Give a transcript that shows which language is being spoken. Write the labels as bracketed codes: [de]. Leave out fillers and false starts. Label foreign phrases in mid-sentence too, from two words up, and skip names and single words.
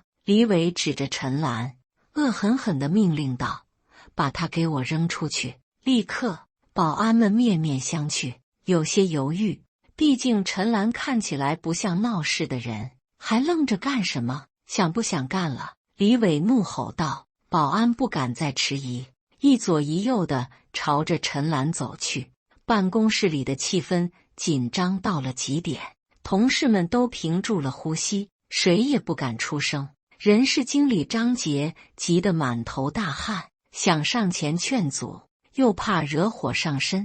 [zh] 李偉指着陳蘭，惡狠狠地命令道：“把她給我扔出去！” 立刻，保安們面面相覷，有些猶豫。畢竟陳蘭看起來不像鬧事的人，還愣着幹什麼？想不想幹了？李偉怒吼道。保安不敢再遲疑，一左一右地朝着陳蘭走去。辦公室裡的氣氛緊張到了極點，同事們都屏住了呼吸，誰也不敢出聲。人事经理張杰急得滿頭大汗，想上前勸阻，又怕惹火上身。